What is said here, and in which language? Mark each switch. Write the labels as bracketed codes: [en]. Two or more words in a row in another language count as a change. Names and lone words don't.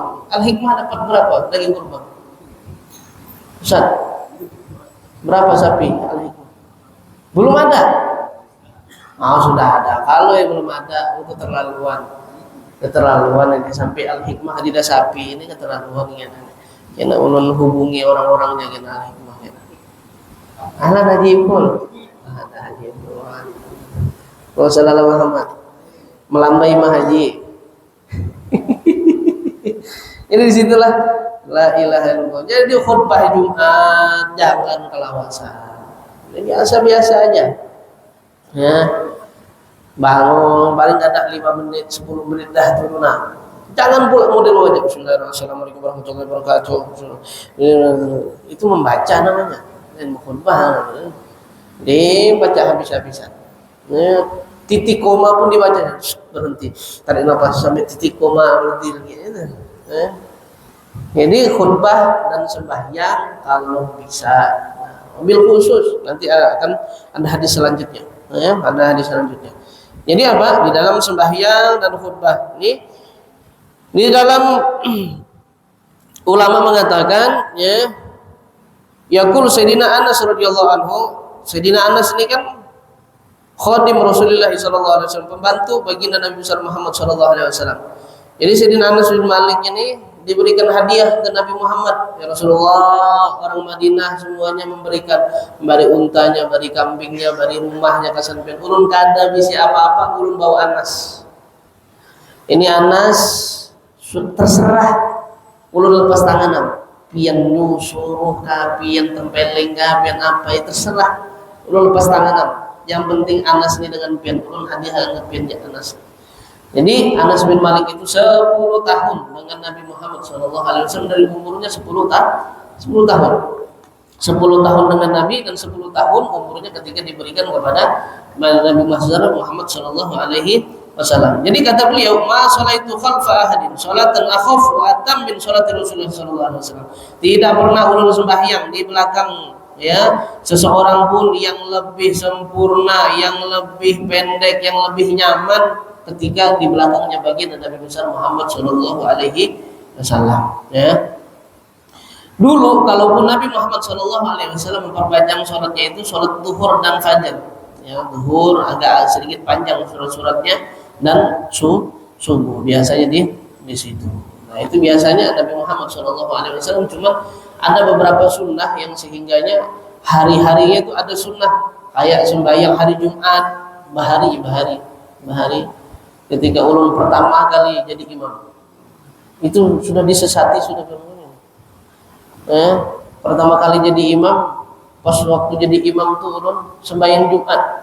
[id] Al-Hikmah dapat berapa daging kurban? Ustaz, berapa sapi Al-Hikmah? Belum ada. Sudah ada. Kalau yang belum ada itu keterlaluan ini sampai Al-Hikmah tidak sapi ini keterlaluan ya. [bjn] Kena ulun hubungi orang-orangnya kena Al-Hikmah kena. [id] Anak haji pun. Ada haji pun. Wassalamualaikum Muhammad. Melambai mah haji. Ini disitulah [ar] لا إله إلا الله. [bjn] Jadi khutbah Jumat jangan kelawasan. [id] Ini biasa-biasa aja. Ya. Bangun paling ada 5 menit, 10 menit dah turun. Jangan pula model wajib Bismillahirrahmanirrahim. [ar] السلام عليكم ورحمة الله وبركاته. [id] Itu membaca namanya. Dan khutbah dibaca habis-habisan. Ya. Titik koma pun dibaca. Berhenti. Tarik nafas sampai titik koma berhenti lagi. Jadi khutbah dan sembahyang kalau bisa mobil khusus nanti akan ada hadis selanjutnya. Ada hadis selanjutnya. Jadi apa? Di dalam sembahyang dan khutbah ini di dalam ulama mengatakan yaqul Sayyidina Anas [ar] رضي الله عنه. [id] Sayyidina Anas ini kan khadim Rasulullah [ar] صلى الله عليه وسلم, [id] pembantu baginda Nabi besar Muhammad [ar] صلى الله عليه وسلم. [id] Jadi Sayyidina Anas bin Malik ini diberikan hadiah ke Nabi Muhammad. Ya Rasulullah, orang Madinah semuanya memberikan, [bjn] bari untanya, bari kambingnya, bari rumahnya kasampean. Ulun kada bisi apa-apa, ulun bawa Anas. Ini Anas terserah ulun lepas tangan pian nyusuruh ka, pian tempeling ka, pian apa itu terserah. Ulun lepas tangan. Yang penting Anas ini dengan pian ulun hadiah dengan pian Anas. [id] Jadi Anas bin Malik itu 10 tahun dengan Nabi Muhammad SAW dari umurnya 10 tahun. 10 tahun dengan Nabi dan 10 tahun umurnya ketika diberikan kepada Nabi Muhammad SAW. Jadi kata beliau, [ar] ما صليت خلف أحد صلاة أخف وأتم من صلاة رسول الله ﷺ. [id] Tidak pernah ulun sembahyang di belakang seseorang pun yang lebih sempurna, yang lebih pendek, yang lebih nyaman ketika di belakangnya baginda Nabi besar Muhammad [ar] صلى الله عليه وسلم. [id] Dulu kalaupun Nabi Muhammad [ar] صلى الله عليه وسلم [id] memperpanjang sholatnya itu sholat duhur dan fajar. Duhur agak sedikit panjang suratnya dan subuh biasanya di situ. Nah itu biasanya Nabi Muhammad [ar] صلى الله عليه وسلم. [bjn] Cuma ada beberapa sunnah yang sehingganya hari-harinya itu ada sunnah kayak sembahyang hari Jumat bahari ketika ulun pertama kali jadi imam itu sudah disesati sudah pertama kali jadi imam pas waktu jadi imam tuh ulun sembahyang Jumat.